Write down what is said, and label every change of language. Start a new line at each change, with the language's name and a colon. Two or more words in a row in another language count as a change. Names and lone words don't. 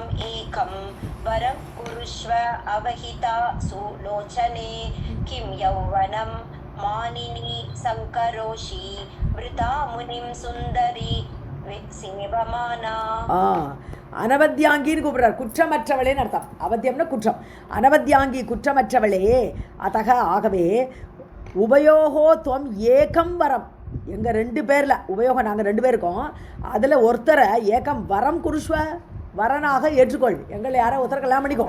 Sanskrit: एकं वरं कुरुष्व अवहिता सुलोचने किं यौवनं मानिनी संकरोषि वृथा मुनिं सुन्दरी सेवमाना.
Tamil: அனவத்தியாங்கின்னு கூப்பிடுறார். குற்றமற்றவளேன்னு அர்த்தம். அவத்தியம்னா குற்றம். அனவத்தியாங்கி குற்றமற்றவளே. அதக ஆகவே
Sanskrit: उभयोः त्वम् एकं वरम्,
Tamil: எங்கள் 2 பேரில் உபயோகம் நாங்கள் 2 பேர் இருக்கோம், அதில் ஒருத்தரை
Sanskrit: एकं वरं कुरुष्व
Tamil: வரனாக ஏற்றுக்கொள், எங்களை யாரோ ஒருத்தரை கல்யாணம் பண்ணிக்கோ.